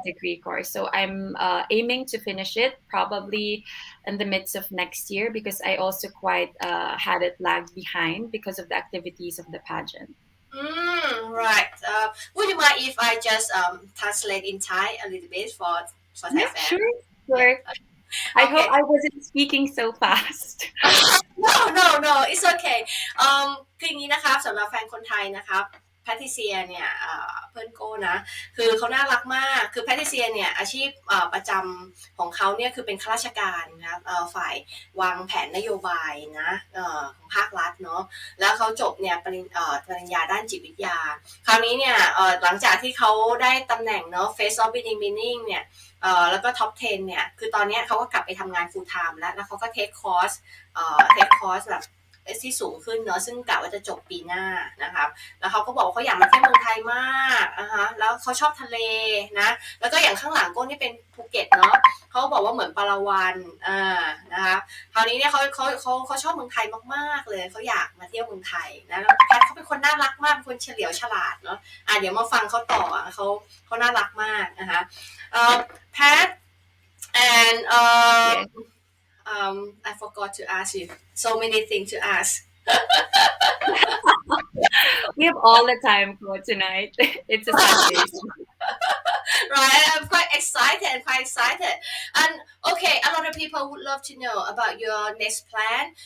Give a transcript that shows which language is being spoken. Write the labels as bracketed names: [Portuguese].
[English] degree course, so I'm aiming to finish it probably in the midst of next year because I also quite had it lagged behind because of the activities of the pageant. right. Would you mind if I just translate in Thai a little bit for Thai Yeah, fan? sure, Yeah. sure. I hope Okay. I wasn't speaking so fast. no it's okay [Thai] คืออย่างนี้นะครับสำหรับแฟนคนไทยนะครับแพทริเซียเนี่ยเพื่อนโก้นะคือเขาน่ารักมากคือแพทริเซียเนี่ยอาชีพประจำของเขาเนี่ยคือเป็นข้าราชการนะครับฝ่ายวางแผนนโยบายนะของภาครัฐเนาะแล้วเขาจบเนี่ยปริญญาด้านจิตวิทยาคราวนี้เนี่ยหลังจากที่เขาได้ตำแหน่งเนาะ Face of Binibini เนี่ยแล้วก็ท็อป10เนี่ยคือตอนนี้เขาก็กลับไปทำงาน full time แล้วเขาก็เทคคอร์ส แบบที่สูงขึ้นเนาะซึ่งกะว่าจะจบปีหน้านะครับแล้วเขาก็บอกว่าเขาอยากมาเที่ยวเมืองไทยมากนะคะแล้วเขาชอบทะเลนะแล้วก็อย่างข้างหลังก้นที่เป็นภูเก็ตเนาะเขาบอกว่าเหมือนปาราวันนะคะคราวนี้เนี่ยเขาชอบเมืองไทยมากๆเลยเขาอยากมาเที่ยวเมืองไทยนะแล้วแพทเขาเป็นคนน่ารักมากเป็นคนเฉลียวฉลาดเนาะเดี๋ยวมาฟังเขาต่อเขาน่ารักมากนะคะ Pat, and [English] Yes. I forgot to ask you so many things to ask. We have all the time for tonight. It's a Sunday. So Right, I'm quite excited. And okay, a lot of people would love to know about your next plan.